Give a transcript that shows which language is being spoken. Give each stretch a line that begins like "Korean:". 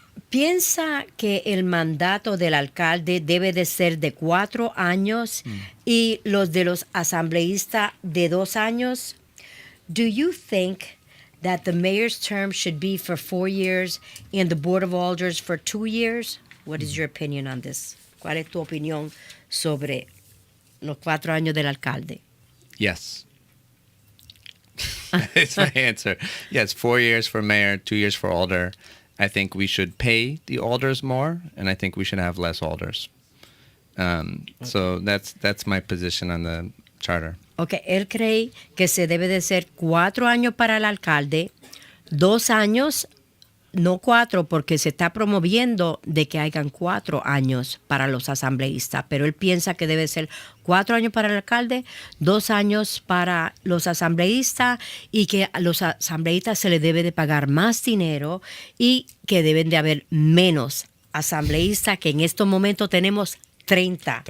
Spanish: ¿Piensa que el mandato del alcalde debe de ser de 4 años y los de los asambleístas de 2 años?
English: Do you think that the mayor's term should be for 4 years and the board of alders for 2 years? What is your opinion on this?
Spanish: ¿Cuál es tu opinión sobre los 4 años del alcalde?
English: Yes. It's my answer. Yes, 4 years for mayor, 2 years for alder. I think we should pay the alders more, and I think we should have less alders. So that's my position on the charter.
Spanish: Okay, él cree que se debe de ser 4 años para el alcalde, 2 años, no 4, porque se está promoviendo de que hayan 4 años para los asambleístas, pero él piensa que debe ser 4 años para el alcalde, 2 años para los asambleístas, y que a los asambleístas se les debe de pagar más dinero, y que deben de haber menos asambleístas, que en estos momentos tenemos 30.